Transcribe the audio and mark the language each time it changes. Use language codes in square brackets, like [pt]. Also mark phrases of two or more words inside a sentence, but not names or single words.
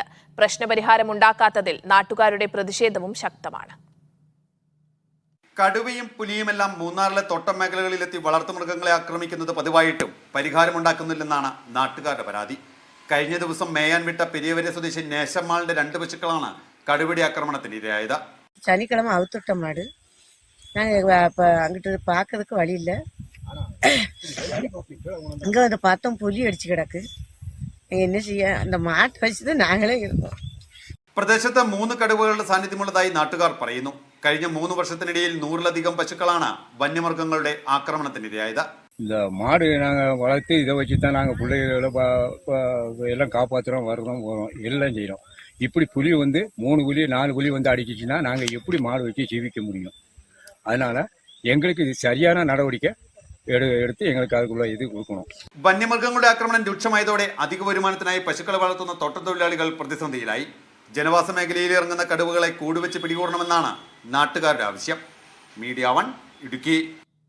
[ml] പ്രശ്നപരിഹാരമുണ്ടാക്കാത്തതിൽ നാട്ടുകാരുടെ പ്രതിഷേധവും ശക്തമാണ്. കടുവയും പുലിയുമെല്ലാം മൂന്നാറിലെ തോട്ടം മേഖലകളിലെത്തി വളർത്തുമൃഗങ്ങളെ ആക്രമിക്കുന്നത് പതിവായിട്ടും പരിഹാരമുണ്ടാക്കുന്നില്ലെന്നാണ് നാട്ടുകാരുടെ പരാതി. കഴിഞ്ഞ ദിവസം മേയാൻ വിട്ട പെരിയവരെ സ്വദേശി നേശമാളുടെ 2 പശുക്കളാണ് കടുവയുടെ ആക്രമണത്തിന് ഇരയായത്. [ta] சனிக்கிழமை அவுத்துட்ட மாடு நாங்கள் இப்போ அங்கிட்டு பார்க்கறதுக்கு வழி இல்லை. அங்கே வந்து பார்த்தோம் புலி அடிச்சு கிடக்கு. என்ன செய்ய, அந்த மாட்டை வச்சு தான் நாங்களே இருந்தோம். [ml] പ്രദേശത്ത് 3 കടുവകളുടെ സാന്നിധ്യമുള്ളതായി നാട്ടുകാർ പറയുന്നു. കഴിഞ്ഞ 3 വർഷത്തിനിടയിൽ 100-ലധികം പശുക്കളാണ് വന്യമൃഗങ്ങളുടെ ആക്രമണത്തിനിരയായത്. [ta] இந்த மாடு நாங்கள் வளர்த்து இதை வச்சு தான் நாங்கள் பிள்ளைகளை எல்லாம் காப்பாற்றுறோம், வர்றோம், போகிறோம், எல்லாம் செய்கிறோம். இப்படி புலி வந்து 3 புலி 4 புலி வந்து அடிச்சிச்சுன்னா நாங்கள் எப்படி மாடு வச்சு ஜீவிக்க முடியும்? அதனால் எங்களுக்கு இது சரியான நடவடிக்கை [ml] എടുത്ത് ഞങ്ങൾക്ക് അതുള്ള ഇത് കൊടുക്കണം. വന്യമൃഗങ്ങളുടെ ആക്രമണം രൂക്ഷമായതോടെ അധിക വരുമാനത്തിനായി പശുക്കളെ വളർത്തുന്ന തോട്ടത്തൊഴിലാളികൾ പ്രതിസന്ധിയിലായി. ജനവാസ മേഖലയിൽ ഇറങ്ങുന്ന കടുവകളെ കൂടുവെച്ച് പിടികൂടണമെന്നാണ് നാട്ടുകാരുടെ ആവശ്യം. മീഡിയ 1 ഇടുക്കി.